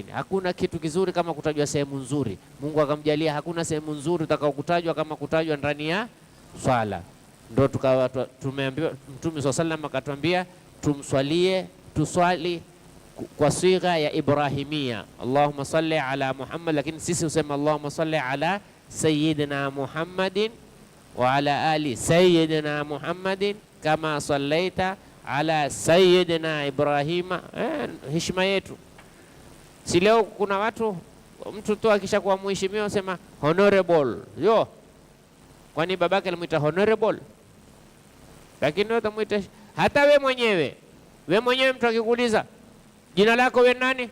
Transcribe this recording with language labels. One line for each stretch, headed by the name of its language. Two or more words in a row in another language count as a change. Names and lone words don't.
Swahili: Hakuna kitu kizuri kama kutajwa sehemu nzuri. Mungu akamjalia hakuna sehemu nzuri utakao kutajwa kama kutajwa ndani ya swala. Ndio tukawa tumeambiwa, Mtume swalla sallam akatuambia tuswali kwa sigha ya Ibrahimia,
Arabic: اللهم صل على محمد,
Swahili: lakini sisi usema
Arabic: اللهم صل على سيدنا محمد وعلى آل سيدنا محمد كما صليت على سيدنا إبراهيم.
Swahili: Heshima yetu. Si leo kuna watu, mtu tu akishakuwa mheshimiwa usema honorable. Kwani babake alimuita honorable? Lakini wewe utamuita hata we mwenyewe mtu akikuuliza jina lako we nani?